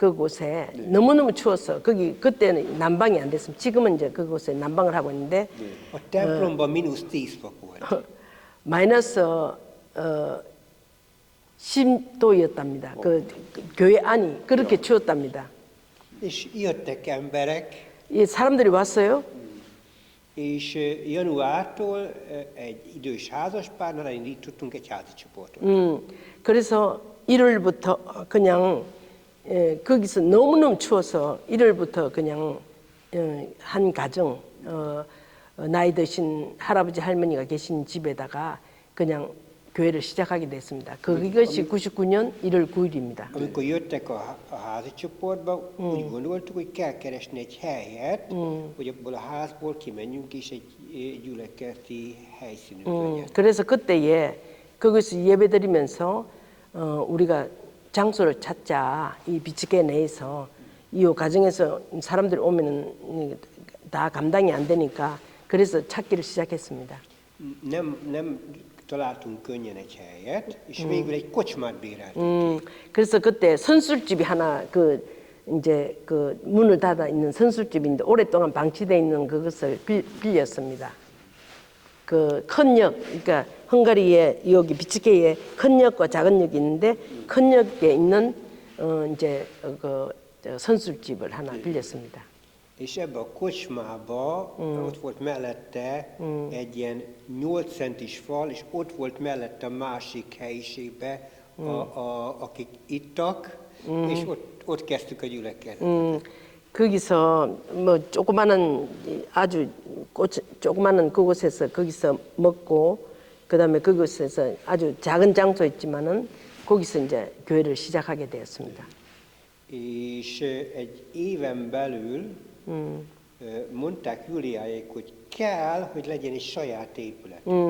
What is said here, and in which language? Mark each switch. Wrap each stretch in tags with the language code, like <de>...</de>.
<ko>그곳에 너무너무 추웠어. 거기 그때는 난방이 안 됐습니다. 지금은 이제 그곳에 난방을 하고 있는데</ko> <hu>A templomban -10 fok volt.</hu> <ko>마이너스 10도였답니다. 그 교회 안이 그렇게 추웠답니다.</ko> <hu>És jöttek emberek,</hu> <ko>이 사람들이 왔어요.</ko> <hu>és januártól egy idős házaspárnál indítottunk egy házi csoportot.</hu> <ko>그래서 1월부터 그냥 거기서 너무너무 추워서 1월부터 그냥 한 가정 나이 드신 할아버지 할머니가 계신 집에다가 그냥 교회를 시작하게 됐습니다. 그것이 99년 1월 9일입니다.</ko> <hu>Amikor jöttek a házi csoportba, úgy gondoltuk, hogy kell keresni egy helyet, hogy abból a házból kimenjünk és egy gyülekezeti helyszínünk legyen.</hu> <ko>그래서 그때에 거기서 예배드리면서 우리가 장소를 찾자. 이 비치케 내에서 이 가정에서 사람들이 오면은 다 감당이 안 되니까 그래서 찾기를 시작했습니다.</ko> <hu>Nem találtunk könnyen egy helyet, és végül egy kocsmát béreltünk.</hu> <ko>그래서 그때 선술집이 하나 이제 그 문을 닫아 있는 선술집인데 오랫동안 방치돼 있는 그것을 빌렸습니다. 그 큰 역, 그러니까 헝가리에 여기 비츠케에 큰 역과 작은 역이 있는데 큰 역에 있는 이제 저 선술집을 하나 빌렸습니다.</ko> <hu>És ebbe a kocsmába ott volt mellette egy ilyen 8 centis fal, és ott volt mellette a másik helyiségbe, akik ittak, és ott kezdtük a gyülekezetet.</hu> <ko>거기서 뭐 조그마한 아주 조그마한 그곳에서 거기서 먹고 그다음에 그곳에서 아주 작은 장소였지만은 거기서 이제 교회를 시작하게 되었습니다.</ko> <hu>És egy éven belül mondták Júliáék, hogy kell, hogy legyen egy saját épület.</hu>